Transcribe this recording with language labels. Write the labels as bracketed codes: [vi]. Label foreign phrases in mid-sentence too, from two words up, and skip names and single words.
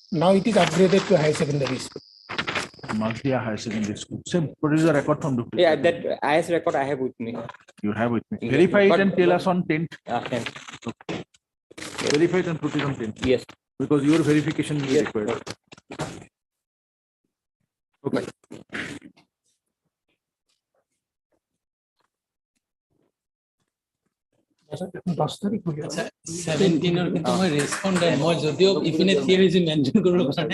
[en] Now it is upgraded to high secondary school. Mazdia High Secondary School. Same, produce a record from the. Yeah, that IS record I have with me. You have with me. Yeah, Verify it but- and tell us on 10th. 10th. Okay. Verify it and put it on 10th. Yes. Because your verification is required. Okay. [as] আচ্ছা 17 ৰ কিন্তু মই ৰেসপন্ডেন্ট মই যদিও ইপিনে [en] theory mention [as] কৰিব কাৰণে